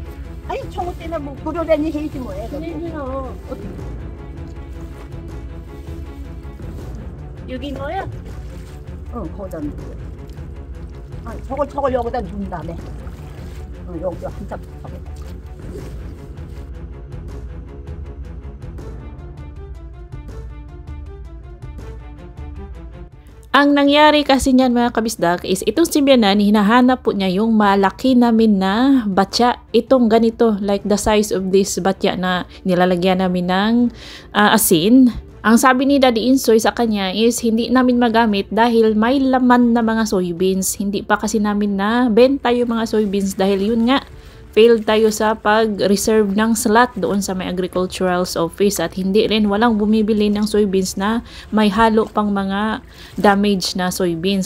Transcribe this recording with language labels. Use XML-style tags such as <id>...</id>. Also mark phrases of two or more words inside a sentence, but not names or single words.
<ko>아니 청호 때는 뭐 그러려니 해야지 뭐해. 그래요. 여기 뭐야? 거기다 놓고. 아, 저걸 여기다 둔 다음에. 여기 한참 저거.</ko> <tl>Ang nangyari kasi niyan mga kabisdak is itong si Bianan, hinahanap po niya yung malaki namin na batya. Itong ganito,</tl> <en>like the size of this</en> <tl>batya na nilalagyan namin ng asin. Ang sabi ni Daddy Insoy sa kanya is hindi namin magamit dahil may laman na mga soybeans. Hindi pa kasi namin na benta yung mga soybeans dahil yun nga, failed tayo sa pag-reserve ng slot doon sa may</tl> <en>agricultural office</en> <tl>at hindi rin walang bumibili ng soybeans na may halo pang mga damaged na soybeans.</tl>